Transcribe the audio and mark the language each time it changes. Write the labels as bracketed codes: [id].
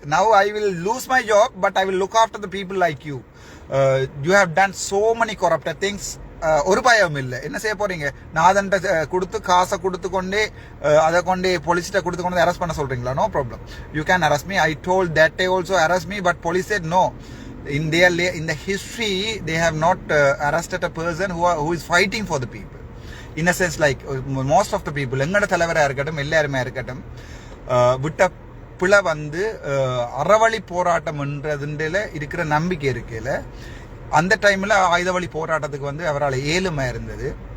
[en] Now I will lose my job, but I will look after the people like you. You have done so many corrupted things. [ta] ஒரு பயம் இல்லை. என்ன செய்ய போறீங்க? நாதன்ட்ட கொடுத்து காசை கொடுத்து கொண்டே அதை கொண்டே போலீஸ்கிட்ட கொடுத்து கொண்டு அரெஸ்ட் பண்ண சொல்றீங்களா? [en] No problem, you can arrest me. I told that day also arrest me, but police said no. In the history they have not arrested a person who is fighting for the people. In a sense, like most of the people, [ta] எங்கட தலைவராக இருக்கட்டும் எல்லாருமே இருக்கட்டும், விட்ட பிள்ளை வந்து அறவழி போராட்டம் என்றதுல இருக்கிற நம்பிக்கை இருக்கையில அந்த டைம்ல ஆயுதவழி போராட்டத்துக்கு வந்து அவரால் ஏழுமை இருந்தது.